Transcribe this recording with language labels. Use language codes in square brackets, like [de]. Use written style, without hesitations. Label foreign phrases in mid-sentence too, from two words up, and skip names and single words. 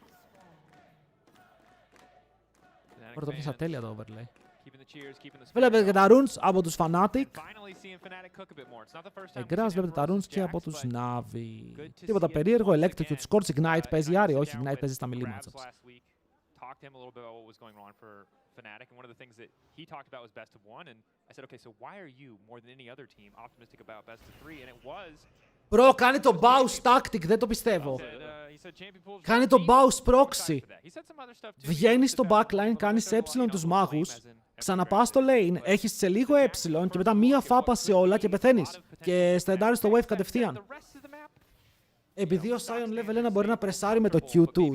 [el] Τώρα το πιάσα τέλεια το overlay. Βλέπετε και τα runes από τους Fnatic. Εγκράς βλέπετε τα runes και από τους Navi. Τίποτα περίεργο, Electrocute, Scorch, Ignite παίζει Άρη, όχι, Ignite παίζει στα [en] melee matchups. Fnatic, and one of the things that he talked about was best of one, and I said, okay, so why are you more than any other team optimistic about best of three? And it was. Bro, [el] κάνει το Baus tactic, δεν το πιστεύω. Κάνει το Baus proxy. Βγαίνει στο backline, κάνεις ε τους μάγους, ξαναπάς στο lane, έχεις σε λίγο ε και μετά μία φάπα σε όλα και πεθαίνεις. Και στεντάρεις το wave κατευθείαν. Επειδή ο Sion level 1 μπορεί να πρεσάρει με το Q2.